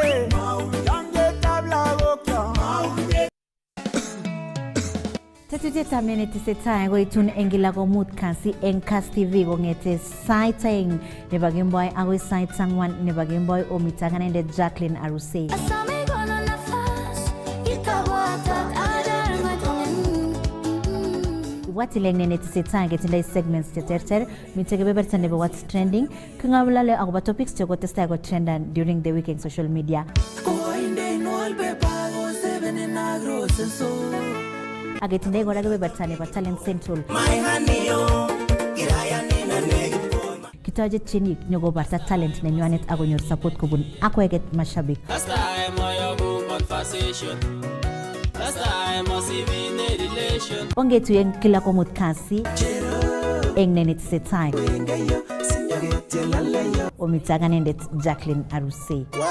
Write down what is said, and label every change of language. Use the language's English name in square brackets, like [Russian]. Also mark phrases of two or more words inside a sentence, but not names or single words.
[Kalenjin] Tetutietab netesetai koitun eng kila komut kasi eng Kass TV kong'ete sait aeng nebo kemboi agoi sait ang'wan nebo kemboi omite ak anendet Jacqueline Arusei. Ibwatile netesetai ketindoi segments cheterter, mite kebeberta nebo [English] what's trending, [Kalenjin] king'olole akobo topics chekotestai ko trendan [English] during the week [Kalenjin] eng [English] social media. [Kalenjin] Aketindoi kora kebeberta nebo Talent Central. Kitoche tienik nyokobarta talent nenywanet akonyor support kobun akweket mashabik. Ongetuye eng kila komut kasi eng netesetai. Omite ak anendet Jacqueline Arusei.